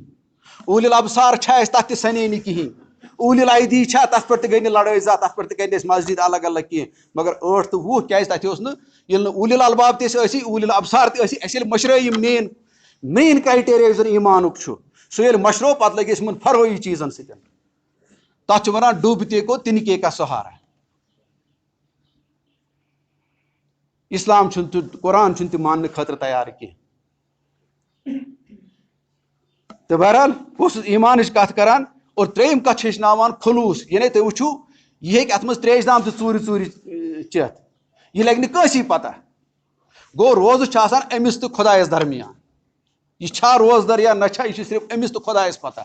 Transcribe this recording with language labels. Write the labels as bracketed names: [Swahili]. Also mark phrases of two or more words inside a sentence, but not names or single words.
[Kashmiri] اوٗلِ الابصار چھا اَسہِ, تتھ تہِ سنے نہٕ کِہینۍ. اوٗلِ الایدی چھا, تتھ پٮ۪ٹھ تہِ گٔے نہٕ لڑٲے زانٛہہ, تتھ پٮ۪ٹھ تہِ کرِ نہٕ اَسہِ مسجد الگ الگ کینٛہہ. مگر 8 تہٕ 20 کیازِ تتہِ اوس نہٕ, ییٚلہِ نہٕ اوٗلِ الباب تہِ ٲسی, اوٗلِ الابصار تہِ ٲسی, اَسہِ ییٚلہِ مٔشرٲے یِم [English] main criteria [Kashmiri] یُس زن ایمانُک چھُ, سُہ ییٚلہِ مٔشرو پتہٕ لٔگۍ أسۍ یِمن فرٲیی چیٖزن سۭتۍ. تتھ چھِ ونان [Urdu] ڈوٗبتے کو تِنکے کا سہارا. [Kashmiri] اسلام چھُنہٕ تہٕ قرآن چھُنہٕ تہِ ماننہٕ خٲطرٕ تیار کینٛہہ. تہٕ بہرحال بہٕ اوسُس ایمانٕچ کتھ کران. اور ترٛیٚیِم کتھ چھِ ہیٚچھناوان خلوٗص, یعنی تُہۍ وٕچھِو یہِ ہیٚکہِ اتھ منٛز تریش دام تہِ ژوٗرِ چٮ۪تھ, یہِ لگہِ نہٕ کٲنٛسی پتہ. گوٚو روزٕ چھُ آسان أمِس تہٕ خۄدایس درمیان, یہِ چھا روزدر یا نہ چھا, یہِ چھُ صرف أمِس تہٕ خۄدایس پتہ.